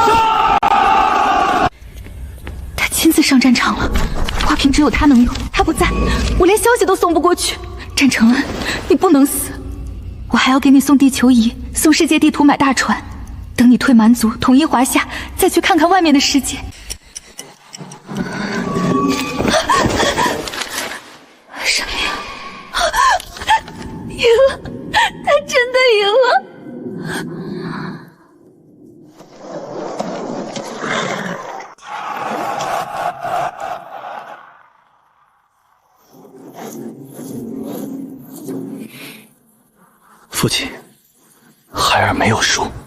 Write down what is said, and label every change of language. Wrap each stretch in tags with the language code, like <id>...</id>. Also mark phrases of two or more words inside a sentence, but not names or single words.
<zh>他親自上戰場了，花瓶只有他能用，他不在，我連消息都送不過去。戰承恩，你不能死，我還要給你送地球儀，送世界地圖，買大船。等你退蠻族，統一華夏，再去看看外面的世界。生命赢了，他真的赢了。父亲，孩儿没有输。</zh>